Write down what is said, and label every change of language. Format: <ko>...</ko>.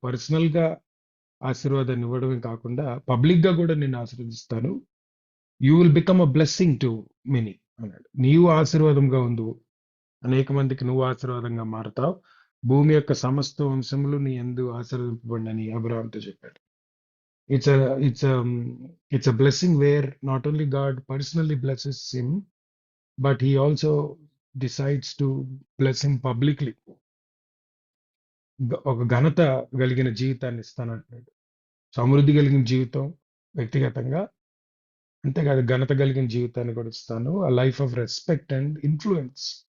<te>Personal గా ఆశీర్వాదాన్ని ఇవ్వడమే కాకుండా పబ్లిక్ గా కూడా నేను ఆశీర్వదిస్తాను.</te> <en>you will become a blessing to many</en> <te>అన్నాడు. నీవు ఆశీర్వాదంగా ఉండు, అనేక మందికి నువ్వు ఆశీర్వాదంగా మారతావు, భూమి యొక్క సమస్త వంశములు నీ యందు ఆశీర్వదింపబడినని అబ్రాహాంతో చెప్పాడు.</te> <en>It's a it's a blessing where not only God personally blesses him, but he also decides to bless him publicly.</en> <te>ఒక ఘనత కలిగిన జీవితాన్ని ఇస్తానంటున్నాడు. సమృద్ధి కలిగిన జీవితం వ్యక్తిగతంగా, అంతేకాదు ఘనత కలిగిన జీవితాన్ని కూడా ఇస్తాను.</te> <en>A life of respect and influence.</en>